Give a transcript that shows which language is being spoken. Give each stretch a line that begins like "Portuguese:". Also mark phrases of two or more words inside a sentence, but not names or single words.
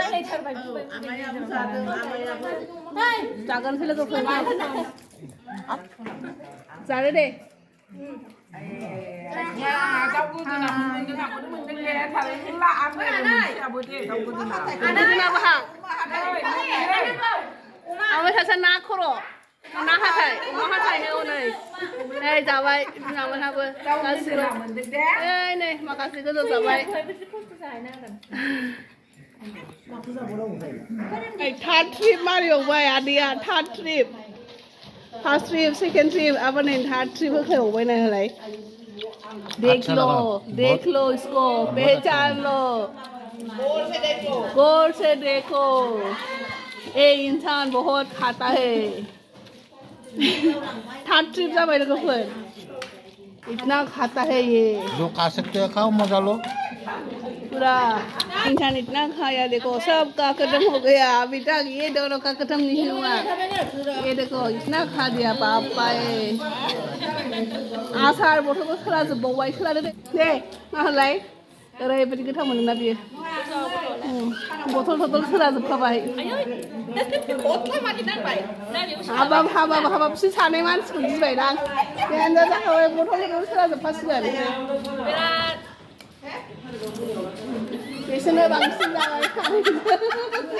Bodo: जागोनसै लोगोफोर जानो दे आमाय सासे ना खर' ना हाथाय अमा हाथायनो हनै नै जाबाय बिमामोनहाबो गासिबो ओइ नै माखासे गोजौ जाबाय
English: third trip
Bodo: मारिबावबाय आदैया
English: third trip first trip second trip
Bodo: अब नै
English: third trip
Bodo: होखायबावबाय ना होलाय
Hindi: देख लो इसको पहचान लो गौर से देखो ये इंसान बहुत खाता है
Bodo: थर्ड ट्रिप जाबाय लोगोफोर
Hindi: इतना खाता है ये जो खा सकते हैं खाओ मजा लो पूरा इंसान इतना खाया देखो सबका खत्म हो गया अभी तक ये दोनों का खत्म नहीं हुआ ये देखो इतना खा दिया बाप पाए
Bodo: आसार बथलखौ सोलाजोबबावबाय सोलादो दे मा होनलाय ओरैबायदि गोथाव मोनोना बियो बथल सोलाजोबखाबाय हाबाब बिसोर सानै मानसिखौ गिबायदां देन्जार जाखाबाय बथल सोलाजोबखासिगोन बिसोरनो बांसिन जाबाय